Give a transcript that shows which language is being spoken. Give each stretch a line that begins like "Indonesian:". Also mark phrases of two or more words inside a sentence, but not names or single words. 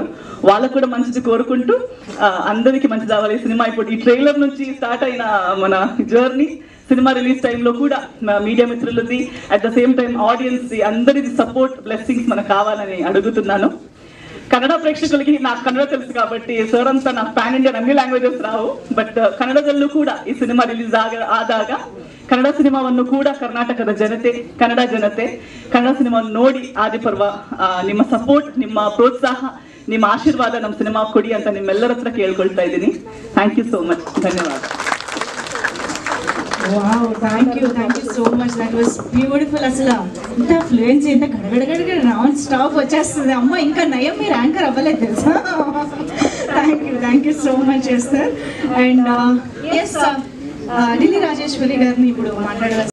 Telugu: వాళ్ళకు కూడా మంచిది కోరుకుంటూ అందరికీ మంచిది అవ్వాలి. ఈ సినిమా ఇప్పుడు ఈ ట్రైలర్ నుంచి స్టార్ట్ అయిన మన జర్నీ, సినిమా రిలీజ్ టైంలో కూడా మీడియా మిత్రులది,
English: at the same time
Telugu: ఆడియన్స్ అందరిది సపోర్ట్, బ్లెస్సింగ్స్ మనకు కావాలని అడుగుతున్నాను. కన్నడ ప్రేక్షకులకి, నాకు కన్నడ తెలుసు కాబట్టి సార్ అంతా నాకు ప్యాన్ ఇండియన్
Kannada: ಅన్ని ಲ್ಯಾಂಗ್ವೇಜಸ್ ರಾವು, ಬಟ್ ಕನ್ನಡದಲ್ಲೂ ಕೂಡ ಈ ಸಿನಿಮಾ ರಿಲೀಸ್ ಆದಾಗ ಕನ್ನಡ ಸಿನಿಮಾವನ್ನು ಕೂಡ ಕರ್ನಾಟಕದ ಜನತೆ, ಕನ್ನಡ ಜನತೆ ಕನ್ನಡ ಸಿನಿಮಾವನ್ನು ನೋಡಿ ಆದಿಪರ್ವ ನಿಮ್ಮ ಸಪೋರ್ಟ್, ನಿಮ್ಮ ಪ್ರೋತ್ಸಾಹ, ನಿಮ್ಮ ಆಶೀರ್ವಾದ ನಮ್ಮ ಸಿನಿಮಾ ಕೊಡಿ ಅಂತ ನಿಮ್ಮೆಲ್ಲರ ಹತ್ರ ಕೇಳ್ಕೊಳ್ತಾ ಇದ್ದೀನಿ.
English: thank you so much, ಧನ್ಯವಾದ. Wow, thank you so much. That was beautiful.
Telugu: అసలు ఇంత ఫ్లూయెన్సీ, ఇంత గడగడగడ నాన్ స్టాప్ వచ్చేస్తుంది. అమ్మ ఇంకా నయం, మీరు యాంకర్ అవ్వలేదు తెలుసా.
English: thank you so much sir.
Telugu: అండ్ ఎస్, ఢిల్లీ రాజేశ్వరి గారిని ఇప్పుడు మాట్లాడవచ్చు.